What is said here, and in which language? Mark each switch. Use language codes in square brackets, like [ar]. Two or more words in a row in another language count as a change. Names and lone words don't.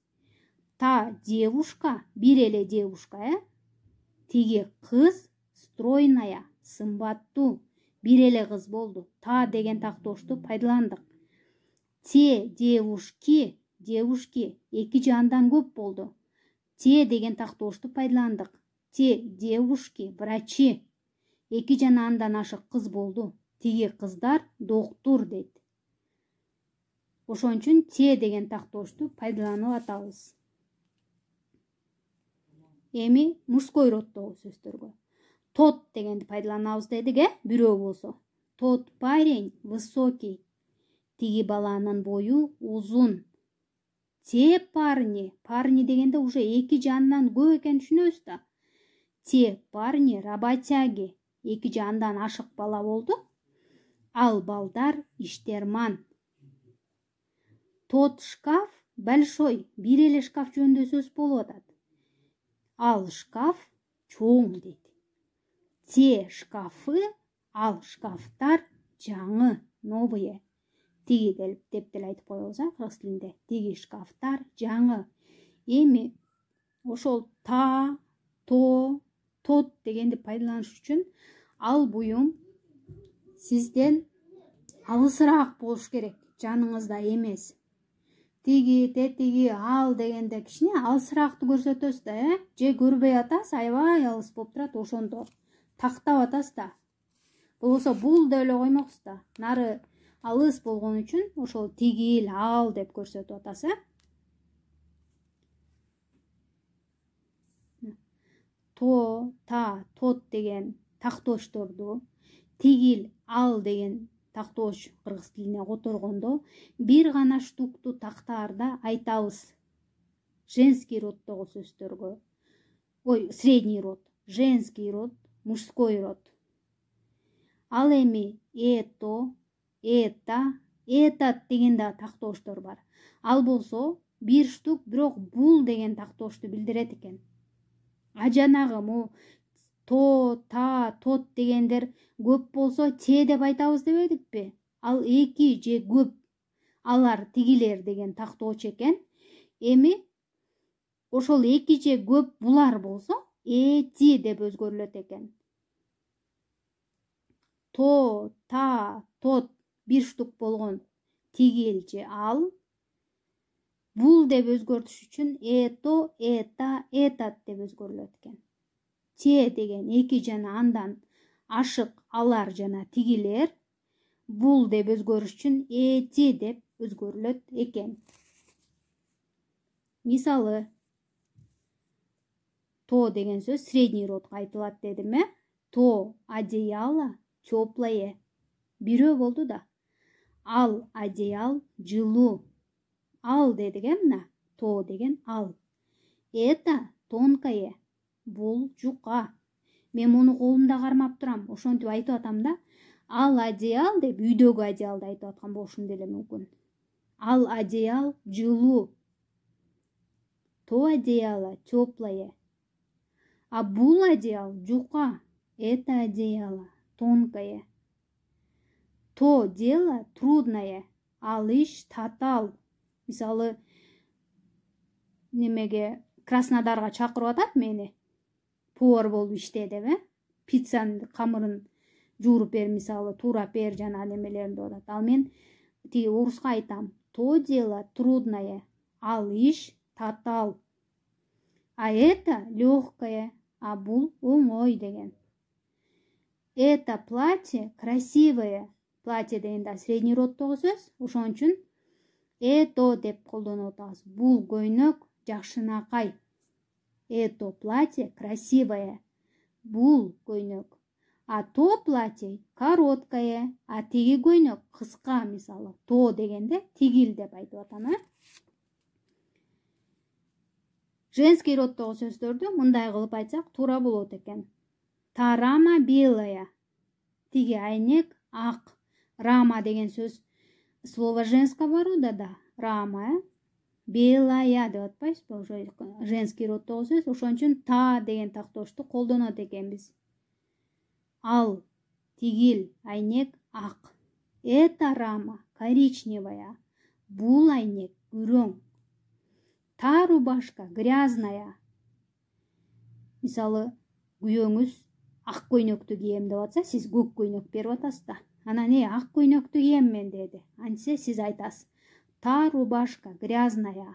[ru] Та девушка, [ky] бир эле девушка, Тиги кыз стройная, сымбаттуу, бир эле кыз болду. Та деген тактошту пайдаландык. [ru] Те девушки, [ky] эки же андан көп болду. Те деген тактошту пайдаландык. [ru] Те девушки, врачи, [ky] эки жана андан ашык кыз болду. Тиги кыздар доктур дейт. Ошон үчүн те деген тактошту пайдаланып атабыз. Эми [ru] мужской роддогу [ky] сөздөргө. Тот дегенди пайдаланабыз дедик, бирөө болсо. [ru] Тот парень высокий. [ky] Тиги баланын бою узун. [ru] Те парни. [ky] Парни дегенде уже эки же андан көп экенин түшүнөбүз да. [ru] Те парни работяги. [ky] Эки же андан ашык бала болду. Ал балдар иштерман. [ru] Тот шкаф большой. [ky] Бир эле шкаф жөнүндө сөз болуп атат. Ал шкаф чоң дейт. [ru] Те шкафы, [ky] ал шкафтар жаңы, новые. Тиги деп деле айтып коебуз, кыргыз тилинде. Тиги шкафтар жаңы. Эми ошол та, то, тот дегенди пайдаланыш үчүн ал буюм сизден алысыраак болуш керек, жаныңызда эмес. Тиги, тетиги, ал дегенде кичине алысыраакты көрсөтөбүз да, же көрбөй атасыз, аябай алыс болуп турат, ошондо тактап атасыз да. Болбосо бул деп эле коймоксуз да. Нары алыс болгон үчүн ошол тигил, ал деп көрсөтүп атасыз. То, та, тот деген тактоошторду тигил, ал деген тактоош кыргыз тилине которгондо бир гана штукту тактаарда айтабыз. [ru] Женский роддогу сөздөргө. Средний род, женский род, мужской род. [ky] Ал эми [ru] это, этот [ky] деген да тактооштор бар. Ал болсо бир штук, бирок бул деген тактоошто билдирет экен. А жанагы [ru] то, та, тот [ky] дегендер көп болсо те деп айтабыз дебедикпи? Ал эки же көп, алар тигилер деген тактоочу экен. Эми ошол эки же көп булар болсо эти деп өзгөрүлөт экен. [ru] То, та, тот [ky] бир штук болгон тигил же ал. Бул деп өзгөртүш үчүн [ru] это, это, этот [ky] деп өзгөрүлөт экен. Те деген эки жана андан ашык, алар жана тигилер. Бул деп өзгөрүш үчүн эти деп өзгөрүлөт экен. Мисалы, то деген сөз [ru] средний родго [ky] айтылат дедим, [ru] То одеяло теплое. [ky] Бирөө болду да. Ал одеял жылуу. Ал дедик, мына. То деген ал. [ru] Это тонкое. [ky] Бул жука. Мен муну колумда кармап турам. Ошентип айтып атам да. Ал одеял деп үйдөгү одеялды айтып аткан болушум деле мүмкүн. Ал одеял жылуу. [ru] То одеяло теплое. [ky] А бул одеял жука. [ru] Это одеяло тонкое. То дело трудное. [ky] Ал иш татаал. Мисалы, немеге Краснодарга чакырып атат мени. Повар болуп иште деп, пиццанын камырын жууруп бер, мисалы, туурап бер жана немелерин деп атат. Ал мен тиги оруска айтам. [ru] То дело трудное, [ky] ал иш татал. [ru] А это легкое, [ky] а бул оңой деген. [ru] Это платье красивое. [ky] Платье дегенде [ru] средний роддогу [ky] сөз. Ошон үчүн это деп колдонуп атабыз. Бул көйнөк жакшынакай. [ru] Это платье красивое. [ky] Бул көйнөк. [ru] А то платье короткое. [ky] А тиги көйнөк кыска, мисалы. То дегенде тигил деп айтып атам. [ru] Женский роддогу [ky] сөздөрдү мындай кылып айтсак туура болот экен. [ru] Та рама белая. [ky] Тиги айнек ак. Рама деген сөз [ru] слово женского рода, [ky] да. [ru] Рама, белая [ky] деп атпайсызбы? Ошо [ru] женский роддогу [ky] сөз. Ошон үчүн та деген тактошту колдонот экенбиз. Ал тигил айнек ак. [ru] Эта рама коричневая. [ky] Бул айнек күрөң. [ru] Та рубашка грязная. [ky] Мисалы, күйөөңүз ак көйнөктү кийем деп атса, сиз көк көйнөк берип атасыз да. Анан ак көйнөктү кийем мен деди. Антсе сиз айтасыз. [ru] Та рубашка грязная.